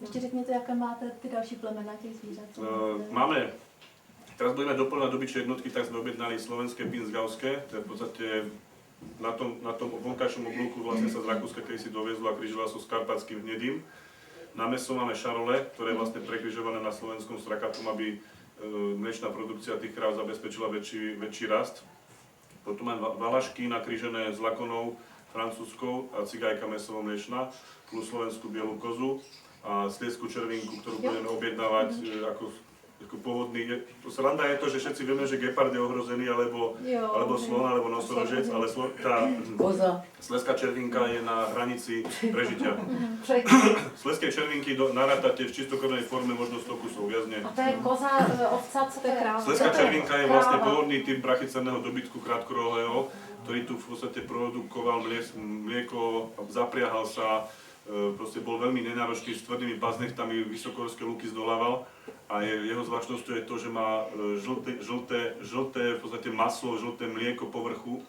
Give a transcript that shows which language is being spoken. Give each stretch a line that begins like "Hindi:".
Czech: Ještě řekněte, jaké máte ty další plemena těch zvířat?
Slovak: Máme, teraz budeme doplňať dobyčie jednotky, tak sme objednali slovenské pinzgauské, to je v podstate na tom vonkajšom oblúku vlastne sa z Rakúska, keď si doviezlo a križovala sú s karpatským hnedým. Na meso máme šarole, ktoré je vlastne prekrižované na slovenskom strakatom, aby mliečná produkcia tých kráv zabezpečila väčší rast. Potom máme valašky nakrížené s lakonou francúzskou a cigajka mesovo-mliečna, plus slovenskú bielú kozu a sliesku červinku, ktorú budeme objednávať ako pôvodný. Sranda je to, že všetci vieme, že gepard je ohrozený, alebo slon, alebo nosorožec, ale tá sleská červinka je na hranici prežitia. Sleské červinky narátate v čistokrvnej forme možno 100 kusov viazne.
Czech: A to je koza, ovca, co to je kráva?
Slovak: Sleská červinka je vlastne pôvodný typ brachycerného dobytku krátkorohého, ktorý tu v podstate produkoval mlieko, zapriahal sa, proste bol veľmi nenáročný, s tvrdými paznechtami, vysokohorské lúky zdolával a jeho zvláštnosťou je to, že má žlté v podstate maslo, žlté mlieko po vrchu.